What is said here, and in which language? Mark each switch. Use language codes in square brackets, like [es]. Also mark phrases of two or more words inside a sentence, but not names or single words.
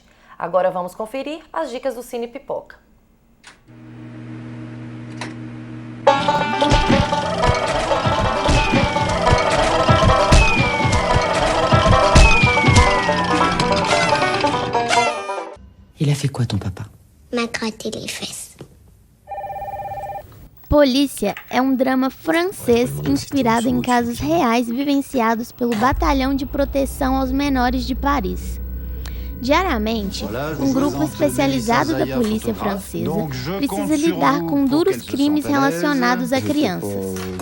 [pt] Agora vamos conferir as dicas do Cine Pipoca. [fr] Il a fait quoi, ton papa? M'a gratté les fesses. [pt] Polícia é um drama francês inspirado em casos reais vivenciados pelo Batalhão de Proteção aos Menores de Paris. Diariamente, um grupo especializado da polícia francesa precisa lidar com duros crimes relacionados a crianças.